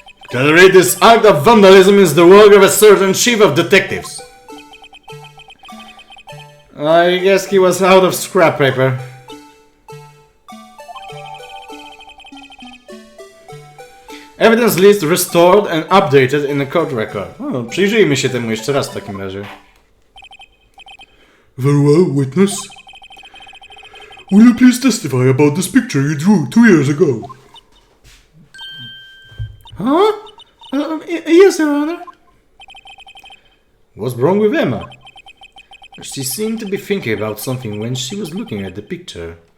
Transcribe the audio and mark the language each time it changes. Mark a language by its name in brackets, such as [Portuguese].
[English] Tolerate this act of vandalism is the work of a certain chief of detectives. I guess he was out of scrap paper. Evidence list restored and updated in a court record. [Polish] O, przyjrzyjmy się temu jeszcze raz w takim razie. [English] Very well, witness. Will you please testify about this picture you drew 2 years ago? Huh? Yes, Your Honor. What's wrong with Emma? She seemed to be thinking about something when she was looking at the picture.